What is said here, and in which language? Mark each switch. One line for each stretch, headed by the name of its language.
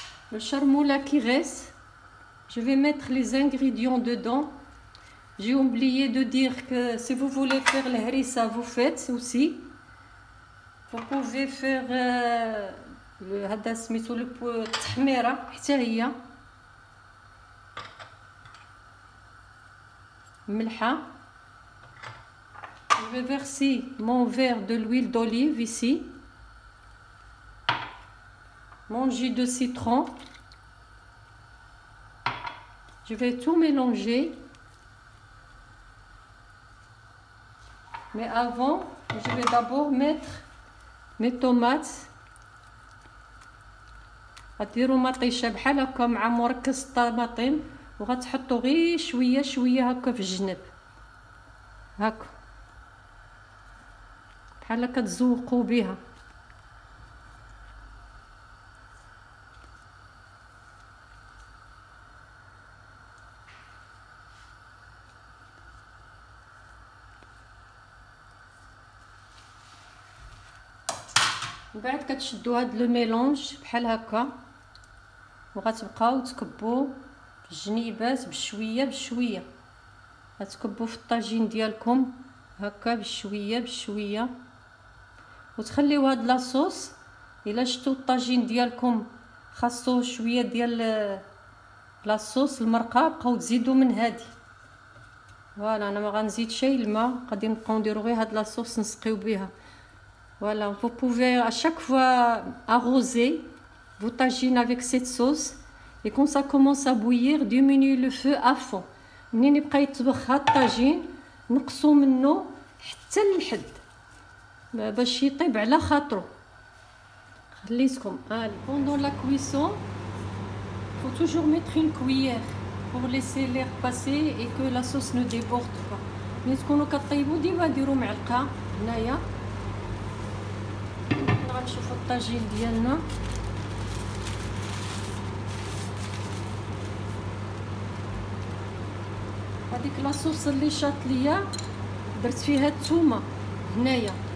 French: Le charmoula qui reste, je vais mettre les ingrédients dedans. J'ai oublié de dire que si vous voulez faire le harissa, vous faites aussi. Vous pouvez faire
Arabic: هذا سميتو التحميرة حتى هي ملحة.
French: Je vais verser mon verre de l'huile d'olive ici. Mon jus de citron. Je vais tout mélanger. Mais avant, je vais d'abord mettre mes tomates.
Arabic: غديروا مطيشه بحال هكا مع مركز الطماطم وغتحطوا غير شويه شويه هكا في الجنب هكا بحال هكا تزوقوا بها. من بعد كتشدوا هاد لو ميلونج بحال هكا وغتبقاو تكبوا في الجنيبات بشويه بشويه. غتكبوا في الطاجين ديالكم هكا بشويه بشويه وتخليو هاد لاصوص. الا شفتوا الطاجين ديالكم خاصو شويه ديال لاصوص المرقه بقاو تزيدوا من هادي. فوالا انا ما غنزيد شي الماء، غادي نبقاو نديرو غير هاد لاصوص نسقيو بها.
French: Voilà, vous pouvez à chaque fois arroser vos tagines avec cette sauce et quand ça commence à bouillir, diminuez le feu à fond.
Arabic: منين يبقى يطبخ هاد الطاجين نقصوا منه حتى للحد باش يطيب على خاطرو. خليتكم
French: pendant la cuisson, faut toujours mettre une cuillère pour laisser l'air passer et que la sauce ne déborde pas.
Arabic: ملي تكونوا كطيبوا ديما ديروا معلقه هنايا. غنشوفوا الطاجين ديالنا. هذيك لاصوص اللي شاط ليا درت فيها الثومه هنايا.